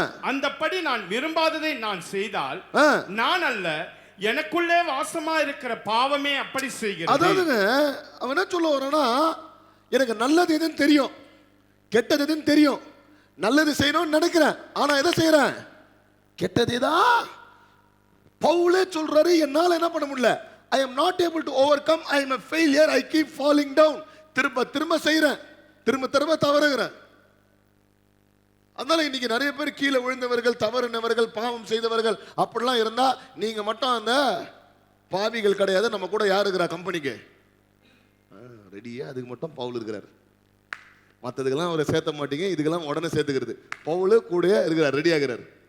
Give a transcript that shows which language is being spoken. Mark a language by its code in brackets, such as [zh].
[ta] அந்தபடி நான் விரும்பாததை நான் செய்தால் நான் அல்ல, எனக்குள்ளே வாசமா இருக்கிற பாவமே அப்படி செய்கிறது. அதாவதுங்க, அவன் என்ன சொல்ல வரானா, எனக்கு நல்லது எதுன்னு தெரியும், கெட்டது எதுன்னு தெரியும். நல்லது செய்யணும்னு நினைக்கிறேன், ஆனா எதை செய்யறேன்? கெட்டதே தான். பவுலே சொல்றாரு, என்னால என்ன பண்ண முடியல, [en] I am not able to overcome, I am a failure, I keep falling down. [ta] திரும்ப செய்யறேன், திரும்ப தவறுகிறேன். அதனால இன்னைக்கு நிறைய பேர் கீழே விழுந்தவர்கள், தவறுனவர்கள், பாவம் செய்தவர்கள் அப்படிலாம் இருந்தா நீங்க மட்டும் அந்த பாவிகள் கிடையாது. நம்ம கூட யார் இருக்கிறா கம்பெனிக்கு ரெடியா? அதுக்கு மட்டும் பவுல் இருக்கிறார். மற்றதுக்கெல்லாம் அவரை சேர்த்த மாட்டீங்க, இதுக்கெல்லாம் உடனே சேர்த்துக்கிறது. பவுல் கூட இருக்கிறார், ரெடி ஆகிறார்.